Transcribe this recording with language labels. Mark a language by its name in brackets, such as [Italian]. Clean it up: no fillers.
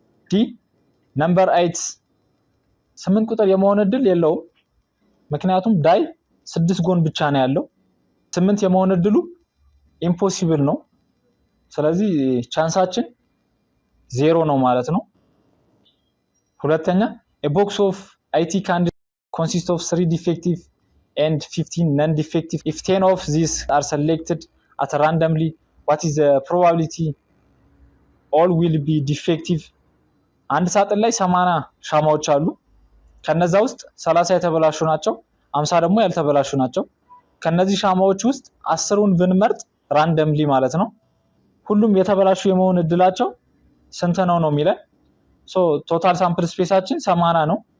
[Amharic] ዲ ነምበር 8 8 ቁጥር የመሆን እድል የለውም ምክንያቱም ዳይ 6 ጎን ብቻ ነው ያለው 8 የመሆን እድሉ ኢምፖሲብል ነው ስለዚህ ቻንሳችን 0 ነው ማለት ነው። ሁለተኛ [English] a box of IT can consist of 3 defective and 15 non-defective. If 10 of these are selected at randomly, what is the probability all will be defective? [Amharic] አንድ ሳጥን ላይ 80 ሻማዎች አሉ ከነዛ ውስጥ 30 የተበላሹ ናቸው 50 ደግሞ ያልተበላሹ ናቸው። ከነዚህ ሻማዎች ውስጥ 10ን ብንመርጥ ራንደምሊ ማለት ነው ሁሉም የተበላሹ የመሆን እድላቸው ስንት ነው ነው የሚለን ሶ ቶታል ሳምፕል ስፔሳችን 80 ነው